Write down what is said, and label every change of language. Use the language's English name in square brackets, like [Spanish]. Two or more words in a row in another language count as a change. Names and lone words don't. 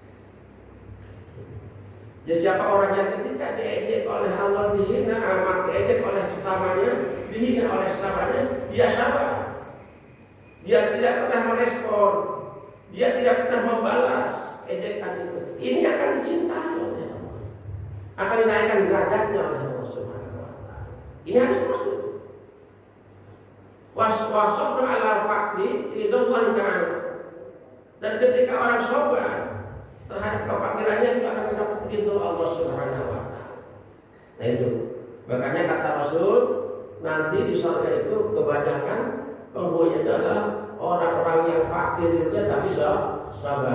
[Indonesian] Jadi siapa orang yang ketika diejek oleh Allah, dihina, amat diejek oleh sesamanya, dihina oleh sesamanya, dia sabar. Dia tidak pernah merespon, dia tidak pernah membalas ejekan itu. Ini akan dicintai oleh Allah, akan dinaikkan derajatnya oleh Allah [Arabic] سبحانه وتعالى. [Indonesian] Ini harus masuk. [Arabic] واصبر على الفقر رضى الله تعالى. [Indonesian] Dan ketika orang sabar terhadap kefakirannya, itu akan mendapat ridho Allah [Arabic] سبحانه وتعالى. [Indonesian] Nah itu, makanya kata Rasul, nanti di surga itu kebanyakan penghuninya adalah orang-orang yang fakir itu tapi sabar.